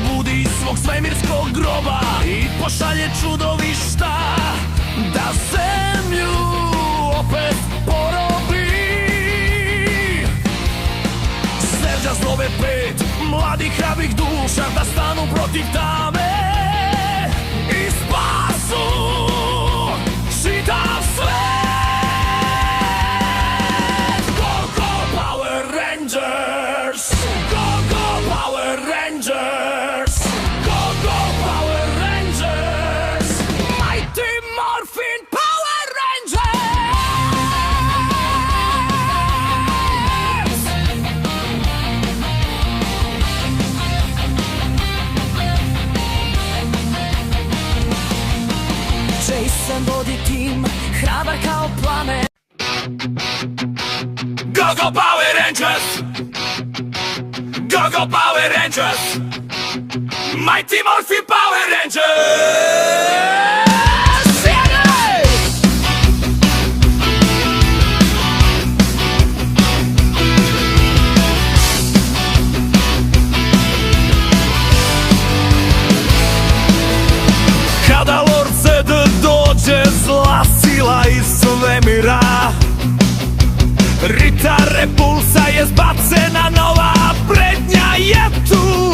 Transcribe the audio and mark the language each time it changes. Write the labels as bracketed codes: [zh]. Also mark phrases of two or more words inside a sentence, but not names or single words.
[sr] probudi iz svog svemirskog groba i pošalje čudovišta da zemlju opet porobi. Srđa zove 5 mladih hrabrih duša da stanu protiv tame i spasu čitav svet. [en] Go, go, Power Rangers! Go, go, Power Rangers! Go, go, Power Rangers! Mighty Morphin Power Rangers! [sr] Jason vodi tim, hrabar kao plamen. [en] Go, go, Power Rangers! Go, go, Power Rangers! Mighty Morphin Power Rangers! [sr] Sjedi! Kada Lord Zed dođe, zla sila iz svemira, Rita Repulsa je zbacena, nova prednja je tu.